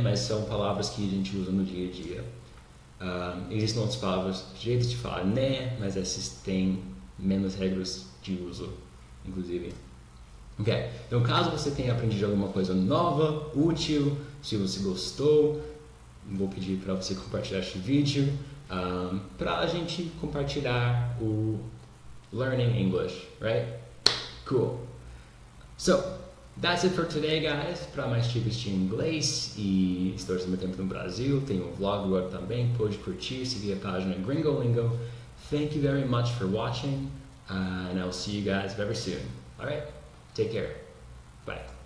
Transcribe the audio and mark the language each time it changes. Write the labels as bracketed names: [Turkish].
[Portuguese] Mas são palavras que a gente usa no dia a dia. Existem outras palavras, jeitos de falar né, mas essas têm menos regras de uso, inclusive. Ok, então caso você tenha aprendido alguma coisa nova, útil, se você gostou, vou pedir para você compartilhar este vídeo para a gente compartilhar o Learning English, right? [English] Cool. So, that's it for today, guys. [Portuguese] Para mais dicas de inglês e histórias do meu tempo no Brasil, tem um vlog agora também, pode curtir, seguir a página Gringolingo. [English] Thank you very much for watching, and I'll see you guys very soon. Alright? Take care. Bye.